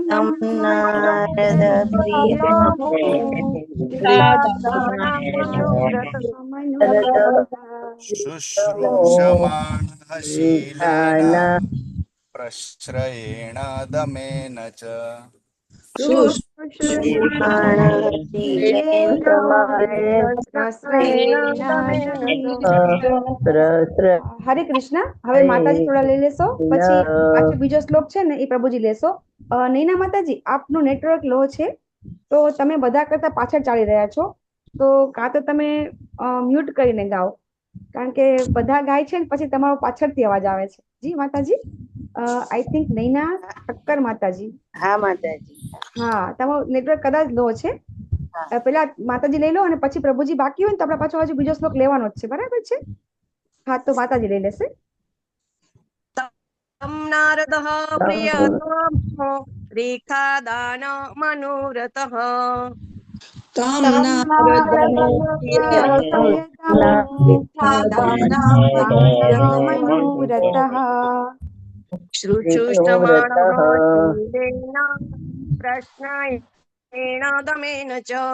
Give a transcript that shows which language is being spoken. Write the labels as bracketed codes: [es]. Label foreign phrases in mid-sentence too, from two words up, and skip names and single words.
[sa] तं नारद प्रियतमो शुश्रूषमाणः शीलेन दाना प्रश्रयेण दमेन च [gu] હરે કૃષ્ણ. હવે માતાજી થોડા લઈ લેશો, પછી પાછો બીજો શ્લોક છે ને એ પ્રભુજી લેશો. નૈના માતાજી, આપનું [en] network low [gu] છે, તો તમે બધા કરતા પાછળ ચાલી રહ્યા છો, તો કાં તો તમે મ્યુટ કરીને ગાઓ, કારણ કે બધા ગાય છે ને પછી તમારો પાછળથી અવાજ આવે છે. જી માતાજી. [en] I think [gu] નૈના ઠક્કર માતાજી. હા માતાજી. હા, તમારું નેટવર્ક કદાચ લો છે. પેલા માતાજી લઈ લો અને પછી પ્રભુજી બાકી હોય ને તો આપણે પાછો હજુ બીજો શ્લોક લેવાનો જ છે, બરાબર છે? હા, તો માતાજી લઈ લેશે. [sa] तं नारदः प्रियतमो रेखादान मनोरथः तं नारदः शुश्रूषमाणः शीलेन प्रश्नयेण दमेन च